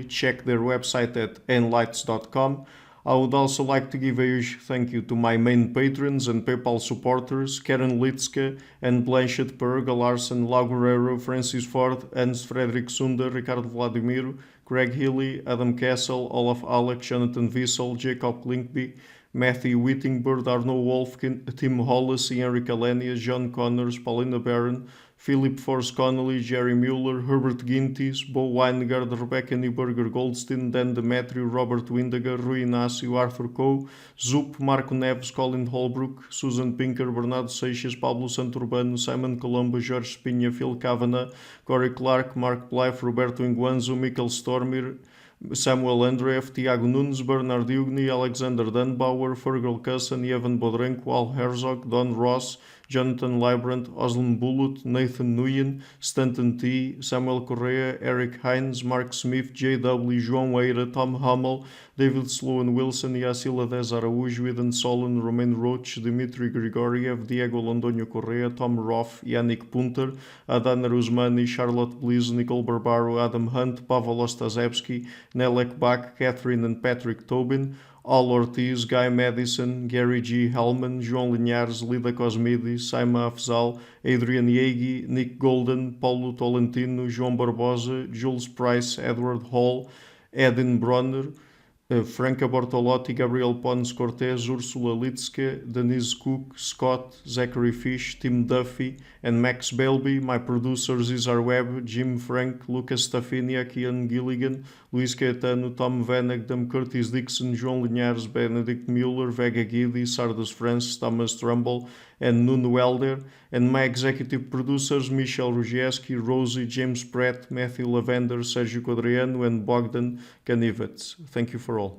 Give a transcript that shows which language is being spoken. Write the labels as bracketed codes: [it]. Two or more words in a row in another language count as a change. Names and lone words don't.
[en] Check their website at enlights.com. I would also like to give a huge thank you to my main patrons and PayPal supporters, Karen Litske and Blanchett Perga Larsen, Lau Guerrero, Francis Ford, Hans Frederick Sunder, Ricardo Vladimiro, Greg Healy, Adam Castle, Olaf Alex, Jonathan Wissel, Jacob Klinkby, Matthew Whittingbird, Arno Wolfkin, Tim Hollis, Henry Kalenia, John Connors, Paulina Barron, Philip Force Connolly, Jerry Mueller, Herbert Gintis, Bo Weingard, Rebecca Neuberger Goldstein, Dan Demetrio, Robert Windiger, Rui Inácio, Arthur Coe, Zup, Marco Neves, Colin Holbrook, Susan Pinker, Bernardo Seixas, Pablo Santurbano, Simon Colombo, Jorge Espinha, Phil Kavanagh, Corey Clark, Mark Blythe, Roberto Inguanzo, Michael Stormir, Samuel Andreev, Tiago Nunes, Bernard Ugni, Alexander Dunbauer, Fergal Cusson, Evan Bodrenko, Al Herzog, Don Ross, Jonathan Librand, Oslan Bullitt, Nathan Nguyen, Stanton T, Samuel Correa, Eric Hines, Mark Smith, J.W., João Eira, Tom Hummel, David Sloan Wilson, Yacila Dez Araújo, Eden Solon, Romain Roach, Dmitry Grigoriev, Diego Londonio Correa, Tom Roth, Yannick Punter, Adana Rusmani, Charlotte Bliss, Nicole Barbaro, Adam Hunt, Pavel Ostazewski, Nelek Bach, Catherine and Patrick Tobin, Al Ortiz, Guy Madison, Gary G. Hellman, João Linhares, Lida Cosmides, Saima Afzal, Adrian Yegi, Nick Golden, Paulo Tolentino, João Barbosa, Jules Price, Edward Hall, Edin Bronner, Franca Bortolotti, Gabriel Pons Cortez, Ursula Litske, Denise Cook, Scott, Zachary Fish, Tim Duffy, and Max Belby. My producers Izar Webb, Jim Frank, Lucas Staffinia, Ian Gilligan, Luís Caetano, Tom Vanagdam, Curtis Dixon, João Linhares, Benedict Mueller, Vega Guidi, Sardas Francis, Thomas Trumbull, and Nuno Welder. And my executive producers Michel Rugieski, Rosie, James Pratt, Matthew Lavender, Sergio Codriano, and Bogdan Kanivets. Thank you for all.